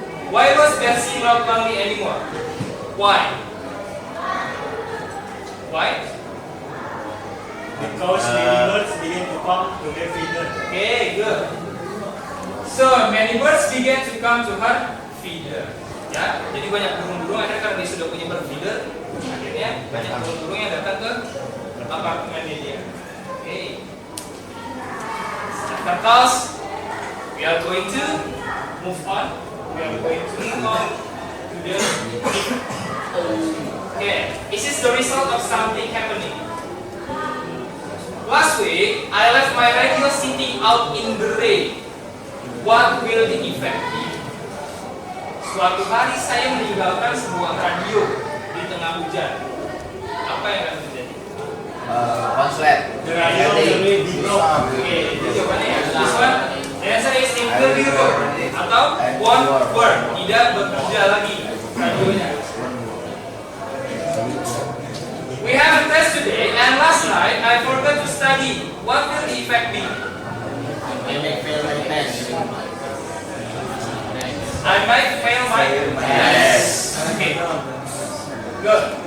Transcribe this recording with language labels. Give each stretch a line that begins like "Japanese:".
English: Why was Betsy not lonely anymore? Why? Why? Because many birds begin to come to their feeder. Okay, good. So many birds began to come to her feeder.
Indonesian: Ya, jadi banyak burung-burung akhirnya karena dia sudah punya
English: bird feeder,
Indonesian: akhirnya banyak burung-burung yang datang ke apartemennya dia.
English: Okay. After class, we are going to move on. We are going to move on to the. Okay, this is the result of something happening. Last week, I left my radio sitting out in the rain. What will the effect be?
Indonesian: Suatu hari saya meninggalkan sebuah radio di tengah hujan. Apa yang akan terjadi? Konslet.
English: The radio will be broke.
Indonesian: Oke, itu jawabannya ya.
English: This one, the answer is it will be broke.
Indonesian: Atau
English: won't work.
Indonesian: Tidak bekerja lagi radionya.
English: We have a test today, and last night I forgot to study. What will the effect be? I may fail my test. I might fail my test. Okay, good.